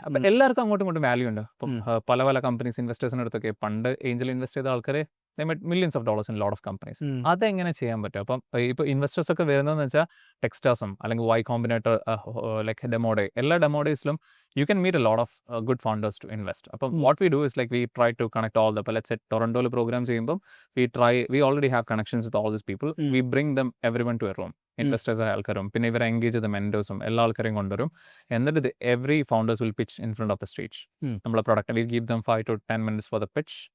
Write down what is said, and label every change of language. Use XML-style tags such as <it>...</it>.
<ml>അപ്പം എല്ലാവർക്കും അങ്ങോട്ടും ഇങ്ങോട്ടും വാല്യൂ ഉണ്ട്. അപ്പം പല പല കമ്പനീസ് ഇൻവെസ്റ്റേഴ്സിൻ്റെ അടുത്തൊക്കെ പണ്ട് ഏഞ്ചൽ ഇൻവെസ്റ്റ് ചെയ്ത ആൾക്കാരെ</ml> <en>millions of dollars in a lot of companies.</en> <ml>അതെങ്ങനെ ചെയ്യാൻ പറ്റും? അപ്പം ഇപ്പോൾ ഇൻവെസ്റ്റേഴ്സ് ഒക്കെ വരുന്നതെന്ന് വെച്ചാൽ ടെക്സ്റ്റാസും അല്ലെങ്കിൽ Y Combinator ലൈക്ക് ഡെമോഡേ, എല്ലാ ഡെമോഡേസിലും</ml> <en>you can meet a lot of good founders to invest. അപ്പം what we do is like we try to connect all the, let's say</en> <ml>ടൊറന്റോയിൽ programme ചെയ്യുമ്പം</ml> <en>we already have connections with all these people. We bring them everyone to a room.</en> <ml>Investors ആയ ആൾക്കാരും പിന്നെ ഇവരെ engage ചെയ്ത മെന്റേഴ്സും എല്ലാ ആൾക്കാരെയും കൊണ്ടുവരും. എന്നിട്ട്</ml> <en>Every founders will pitch in front of the stage. നമ്മളെ product will give them 5 to 10 minutes for the pitch.</en>